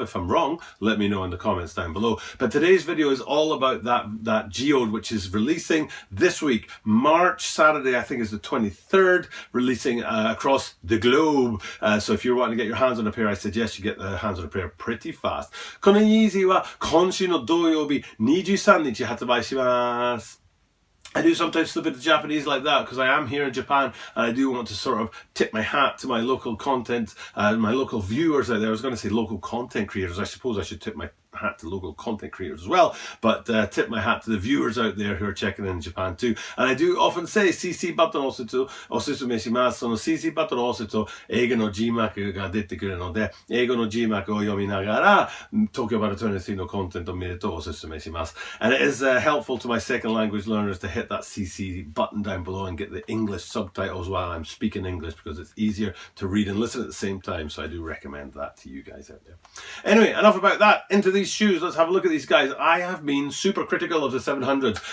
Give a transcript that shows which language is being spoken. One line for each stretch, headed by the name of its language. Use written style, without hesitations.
English: If I'm wrong, let me know in the comments down below. But today's video is all about that Geode, which is releasing this week, Saturday, I think is the 23rd, releasing across the globe. So if you're wanting to get your hands on a pair, I suggest you get the hands on a pair pretty fast.
Japanese: この Yeezy は今週の土曜日23日発売します。
English: I do sometimes slip into Japanese like that because I am here in Japan and I do want to sort of tip my hat to my local content and my local viewers out there. I was going to say local content creators. I suppose I should tip my hat to local content creators as well, but tip my hat to the viewers out there who are checking in Japan too. And I do often say CC
Japanese: バトンを押すとおすすめします。その CC バトンを押すと英語の G マークが出てくるので、英語の G マークを読みながら東京バナ23のコンテンツを見るとおすすめします。
English: And it is helpful to my second language learners to hit that CC button down below and get the English subtitles while I'm speaking English because it's easier to read and listen at the same time. So I do recommend that to you guys out there. Anyway, enough about that. Into these shoes, let's have a look at these guys. I have been super critical of the 700s.